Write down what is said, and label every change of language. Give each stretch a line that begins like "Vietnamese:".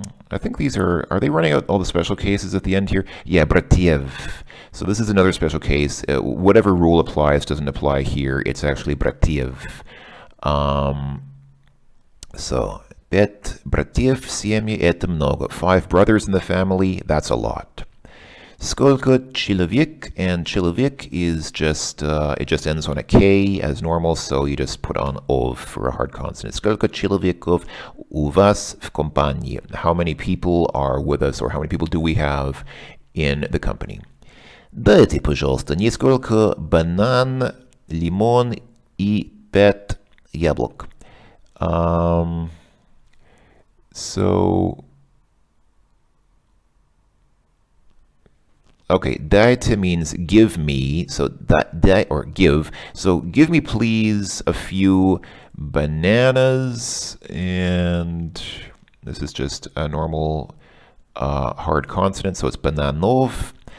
English: I think these are they running out all the special cases at the end here? Yeah, bratiev. So this is another special case. Whatever rule applies doesn't apply here. It's actually bratiev.
Russian: So, 5 братьев в семье – это много.
English: 5 brothers in the family, that's a lot.
Russian: Сколько человек,
English: and человек is just, it just ends on a K as normal, so you just put on ov for a hard consonant.
Russian: Сколько человеков у вас в компании?
English: How many people are with us, or how many people do we have in the company?
Russian: Дайте, пожалуйста, несколько банан, лимон и 5 яблок.
English: So, okay, dайте means give me, so that, or give, so give me please a few bananas, and this is just a normal hard consonant, so it's bananov.